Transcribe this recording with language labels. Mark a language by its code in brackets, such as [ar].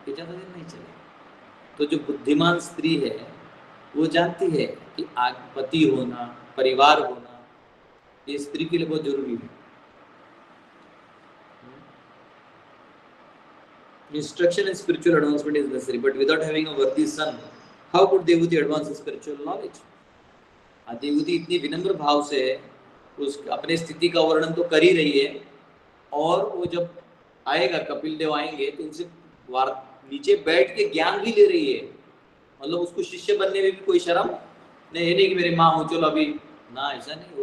[hi] ये ज़्यादा दिन नहीं चलेगा। तो जो बुद्धिमान स्त्री है वो जानती है कि पति होना, परिवार होना, ये स्त्री के लिए बहुत जरूरी है। [en] Instruction and spiritual advancement is necessary, but without having a worthy son, how could Devuti advance spiritual knowledge? [hi] Devahuti इतनी विनम्र भाव से उस अपने स्थिति का वर्णन तो कर ही रही है, और वो जब आएगा, कपिल देव आएंगे तो उनसे नीचे बैठ के ज्ञान भी ले रही है। मतलब उसको शिष्य बनने में भी कोई शर्म नहीं, कि मेरे माँ हो चलो अभी ना, ऐसा नहीं।